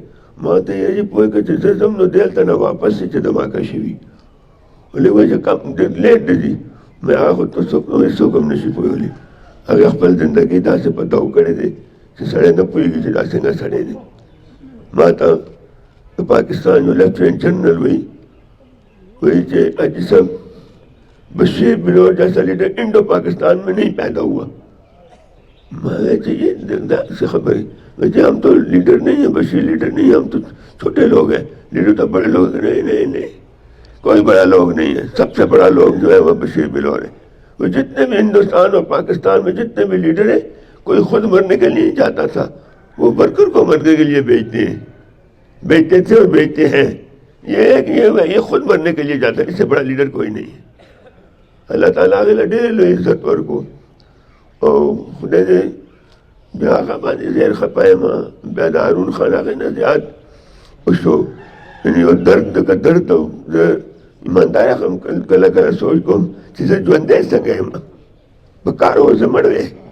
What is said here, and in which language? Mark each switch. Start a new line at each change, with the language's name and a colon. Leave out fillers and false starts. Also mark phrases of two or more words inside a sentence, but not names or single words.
Pashto: ما ته یې پوه کړه چې زه ځم نو دلته نه واپس شي چې دماکه شوي. ولې وایي چې کم ډېر لیټ دی. مې هغه خو ته هېڅوک هم نشي پوهېدلی. هغې خپل زندګي داسې په دو کړی دی چې سړی نه پوهېږي چې دا څنګه سړی دی. ما ته د پاکستان یو لیفټیننټ جنرل وایي
Urdu: کہ حاجی صاحب بشیر بلور جیسا لیڈر انڈو پاکستان میں نہیں پیدا ہوا. میں چاہیے خبر ہے ہم تو لیڈر نہیں ہیں، بشیر لیڈر نہیں ہیں، ہم تو چھوٹے لوگ ہیں، لیڈر تو بڑے لوگ ہیں. نہیں کوئی بڑا لوگ نہیں ہے، سب سے بڑا لوگ جو ہے وہ بشیر بلور ہے. وہ جتنے بھی ہندوستان اور پاکستان میں جتنے بھی لیڈر ہیں، کوئی خود مرنے کے لیے نہیں جاتا تھا، وہ ورکر کو مرنے کے لیے بیچتے تھے اور بیچتے ہیں. یہ خود مرنے کے لیے جاتا ہے، اس سے بڑا لیڈر کوئی نہیں ہے. اللہ تعالیٰ کے
Pashto: ډېر لوی عزت ورکو. او خدای دې بیا هغه باندې زیر خفه یم. بیا د هارون خان هغې نه زیات وشو، یعنې یو درد لکه درد. او زه ایمانداره هم کله کله سوچ کوم چې زه ژوندی څنګه یم، په کار و زه مړ دی.